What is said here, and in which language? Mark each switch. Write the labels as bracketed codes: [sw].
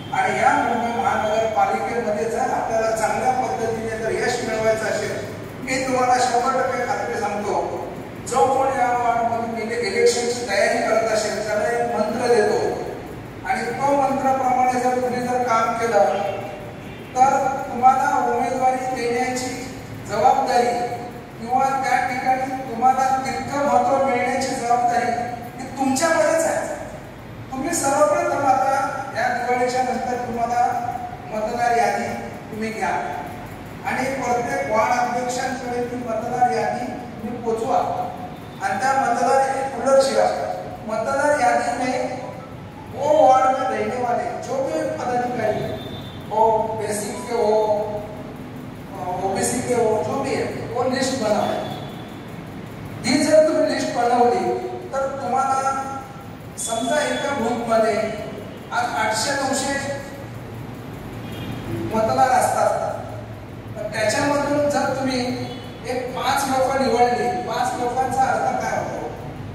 [mr] आणि या मुंबई महानगरपालिकेमध्ये जर आपल्याला चांगल्या पद्धतीने जर यश मिळवायचं असेल, मी तुम्हाला 100% खात्री सांगतो, जो कोण या वार्डमधून इलेक्शनची तयारी करत असेल त्याला एक मंत्र देतो आणि तो मंत्राप्रमाणे जर तुम्ही जर काम केलं तर तुम्हाला उमेदवारी देण्याची जबाबदारी किंवा त्या ठिकाणी तुम्हाला तितकं महत्व मिळण्याची जबाबदारी ही तुमच्याकडेच आहे. तुम्ही सर्वप्रथम आता या दिवाळीच्या नंतर तुम्हाला मतदार यादी तुम्ही घ्या आणि प्रत्येक वार्ड अध्यक्षांकडे ती मतदार यादी तुम्ही पोचवा आणि त्या मतदार उलट शिवा. [hi] मतदार यादी में वो वार्ड में रहने वाले जो भी पदाधिकारी हो, बेसिक के हो, ओबीसी के हो, जो भी है वो लिस्ट बनाओ. [mr] ही जर तुम्ही लिस्ट बनवली तर तुम्हाला समजा एका बूथ मध्ये आज 800-900 मतदार असतात, तर त्याच्यामधून जर तुम्ही एक 5 लोक निवडली, 5 लोकांचा अर्थ काय होतो?